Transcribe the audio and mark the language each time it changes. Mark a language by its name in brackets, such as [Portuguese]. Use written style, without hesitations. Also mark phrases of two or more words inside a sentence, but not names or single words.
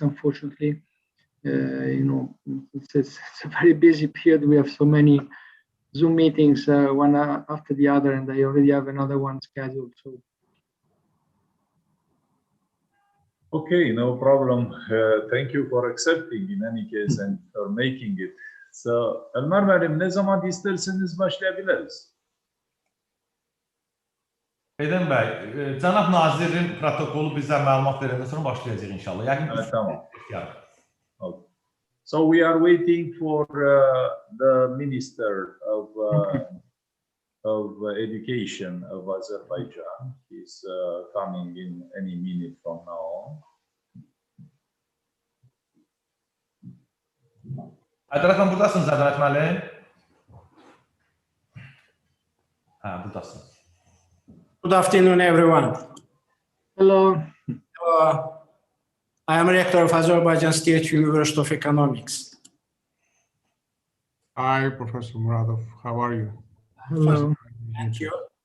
[English] Unfortunately, it's a very busy period. We have so many Zoom meetings, one after the other, and I already have another one scheduled. So. Okay, no problem. Thank you for accepting in any case and for making it. So, [Turkish] Elmar müəllim, ne zaman isterseniz başlayabiliriz. [Azerbaijani] Eydem bəy, cənab nazirin protokolu bizə məlumat verəndən sonra başlayacaq inşallah. Yəqin tamam. [English] Okay. So we are waiting for the Minister of Education of Azerbaijan. He's coming in any minute from now on. [Azerbaijani] Ədalət buradasınız, Ədalət müəllim? Buradasınız. [English] Good afternoon, everyone. Hello. I am rector of Azerbaijan State University of Economics. Hi, Professor Muradov. How are you? Hello. Thank you.